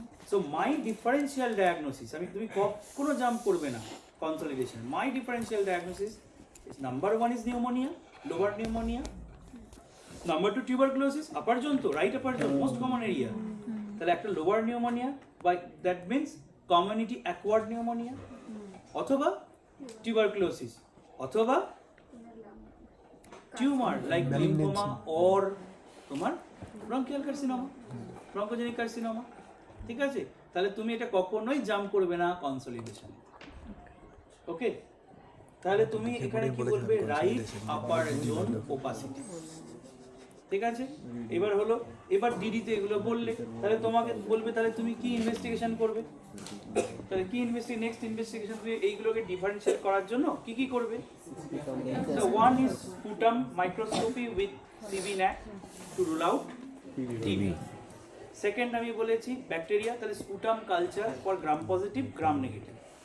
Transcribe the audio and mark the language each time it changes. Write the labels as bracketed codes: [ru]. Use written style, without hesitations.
[en] So my differential diagnosis, I mean [bn] তুমি কখনো jump করবে না [en] consolidation. My differential diagnosis is number 1 is pneumonia, lower pneumonia. Number 2 tuberculosis, upper zone to right upper zone, most common area. [bn] তাহলে একটা lower pneumonia, [en] by that means community acquired pneumonia, [bn] অথবা tuberculosis, অথবা tumour like lymphoma or তোমার bronchial carcinoma, bronchogenic carcinoma, ঠিক আছে? তাহলে তুমি এটা কখনোই জাম্প করবে না কনসলিডেশনে, ওকে? তাহলে তুমি এখানে কি বলবে? রাইট আপার জোন ওপাসিটি, ঠিক আছে? এবার হলো, এবার ডিডিতে এগুলো বললে, তাহলে তোমাকে বলবে তাহলে তুমি কি ইনভেস্টিগেশন করবে? তাহলে কি নেক্সট ইনভেস্টিগেশন তুমি এইগুলোকে ডিফারেন্সিয়েট করার জন্য কি কি করবে? [en] So one is sputum microscopy with CB-NAC to rule out TB. Second [bn] আমি বলেছি ব্যাকটেরিয়া, তাহলে [en] sputum culture for gram positive, gram negative.